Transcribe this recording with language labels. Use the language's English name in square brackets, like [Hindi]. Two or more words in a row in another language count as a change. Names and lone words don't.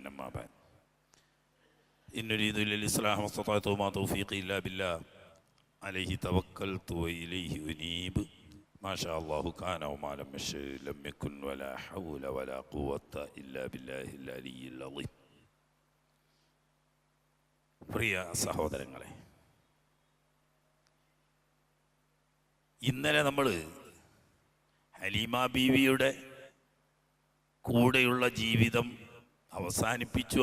[Arabic] أما بعد، إن نريد إلا الإصلاح ما استطعت وما توفيقي إلا بالله عليه توكلت وإليه أنيب. ما شاء الله كان وما لم يشأ لم يكن ولا حول ولا قوة إلا بالله العلي العظيم. [Malayalam] പ്രിയ സഹോദരങ്ങളെ, ഇന്നലെ നമ്മൾ ഹലീമ ബീവിയുടെ കൂടെയുള്ള ജീവിതം അവസാനിപ്പിച്ചു.